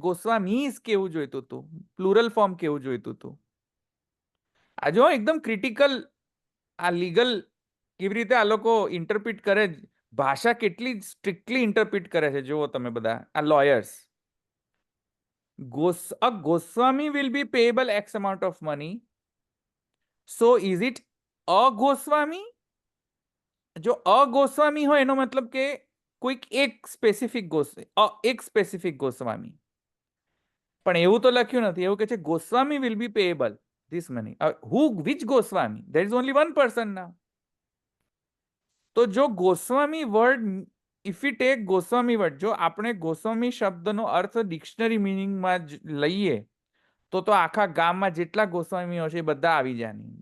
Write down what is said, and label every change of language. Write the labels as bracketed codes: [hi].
[gu] ગોસ્વામીઝ કેવું જોઈતું હતું, પ્લુરલ ફોર્મ કેવું જોઈતું હતું. આ જો એકદમ ક્રિટિકલ, આ લીગલ કેવી રીતે આ લોકો ઇન્ટરપ્રિટ કરે, ભાષા કેટલી સ્ટ્રિક્ટલી ઇન્ટરપ્રિટ કરે છે જુઓ તમે બધા આ lawyers. [en] a Goswami will be payable X amount of money. So is it a Goswami? [gu] જો અગોસ્વામી હોય એનો મતલબ કે કોઈક એક સ્પેસિફિક ગોસ્વામી. પણ એવું તો લખ્યું નથી, એવું કે છે Goswami [en] Will be payable this money. Which Goswami? There is only one person now. [gu] તો જો Goswami word, [en] if you take Goswami word, [gu] જો આપણે ગોસ્વામી શબ્દનો અર્થ ડિક્શનરી મિનિંગમાં લઈએ તો આખા ગામમાં જેટલા ગોસ્વામીઓ છે એ બધા આવી જાય.